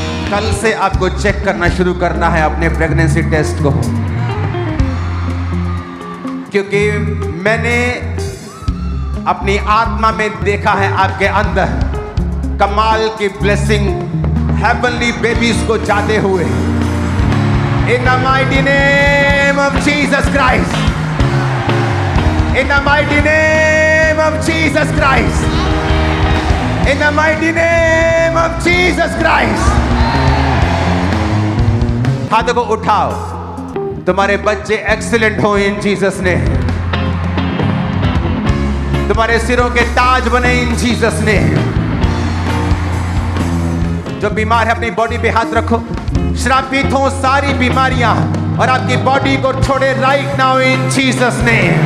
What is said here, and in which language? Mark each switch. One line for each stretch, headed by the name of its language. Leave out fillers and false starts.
Hindi: कल से आपको चेक करना शुरू करना है अपने प्रेगनेंसी टेस्ट को, क्योंकि मैंने अपनी आत्मा में देखा है आपके अंदर कमाल की ब्लेसिंग हेवनली बेबीज को जाते हुए।
English: In the mighty name of Jesus Christ, In the mighty name of Jesus Christ. In the mighty name of Jesus Christ.
Hindi: हाथों को उठाओ। तुम्हारे बच्चे एक्सीलेंट हो
English: In Jesus name.
Hindi: तुम्हारे सिरों के ताज बने
English: In Jesus name.
Hindi: जो बीमार है अपनी बॉडी पे हाथ रखो। श्रापित हो सारी बीमारियां और आपकी बॉडी को छोड़े
English: Right now in Jesus name.